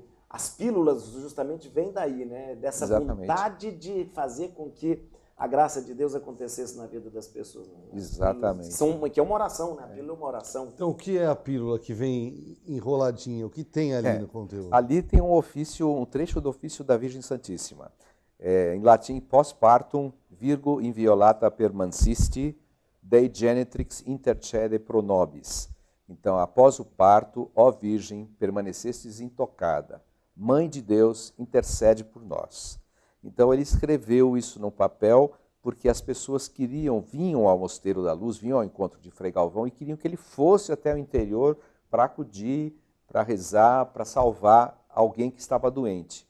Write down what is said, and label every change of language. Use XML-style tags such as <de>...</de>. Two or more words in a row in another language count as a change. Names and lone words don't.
<pt>As pílulas justamente vêm daí, né? Dessa vontade de fazer com que a graça de Deus acontecesse na vida das pessoas. Né? Exatamente. Que é uma oração, né? A pílula é uma oração. Então, o que é a pílula que vem enroladinha? O que tem ali no conteúdo? Ali tem um trecho do ofício da Virgem Santíssima. Em latim,</pt> <la>pós-partum, virgo inviolata permansisti, Dei genitrix intercede pro nobis.</la> <pt>Então, após o parto, ó Virgem, permanecestes intocada. Mãe de Deus, intercede por nós. Então, ele escreveu isso no papel porque as pessoas vinham ao Mosteiro da Luz, vinham ao encontro de Frei Galvão e queriam que ele fosse até o interior para acudir, para rezar, para salvar alguém que estava doente.</pt>